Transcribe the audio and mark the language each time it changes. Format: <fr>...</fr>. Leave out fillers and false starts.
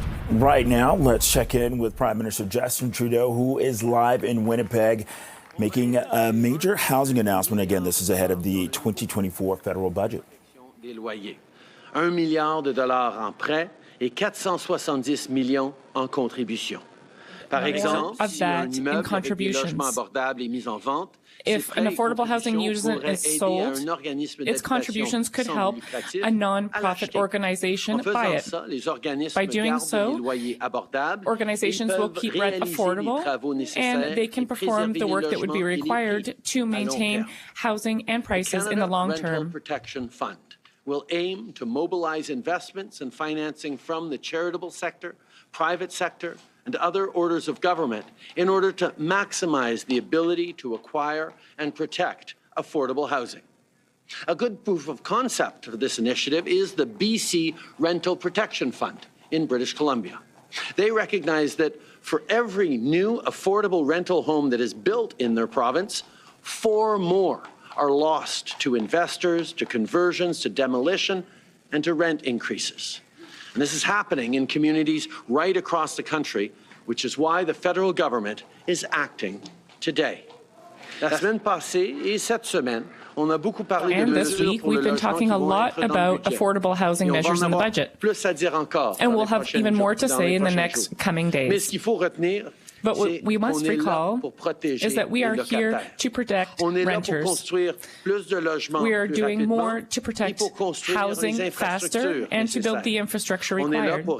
<en>Right now, let's check in with Prime Minister Justin Trudeau, who is live in Winnipeg, making a major housing announcement. Again, this is ahead of the 2024 federal budget.</en> <fr>Des loyers. $1 milliard en prêts et 470 millions en contributions. Par exemple, si un immeuble avec des logements abordables est mis en vente,</fr> <en>if an affordable housing unit is sold, its contributions could help a non-profit organization buy it. By doing so, organizations will keep rent affordable, and they can perform the work that would be required to maintain housing and prices in the long term. Protection Fund will aim to mobilize investments and financing from the charitable sector, private sector, and other orders of government in order to maximize the ability to acquire and protect affordable housing. A good proof of concept for this initiative is the BC Rental Protection Fund in British Columbia. They recognize that for every new affordable rental home that is built in their province, 4 more are lost to investors, to conversions, to demolition, and to rent increases. And this is happening in communities right across the country, which is why the federal government is acting today.</en> <fr>La semaine passée et cette semaine, on a beaucoup parlé de mesures pour le logement.</fr> <en>And this week, we've been talking a lot about affordable housing measures in the budget. And we'll have even more to say in the next coming days. But what we must recall is that we are here to protect renters. We are doing more to protect housing faster and to build the infrastructure required.</en>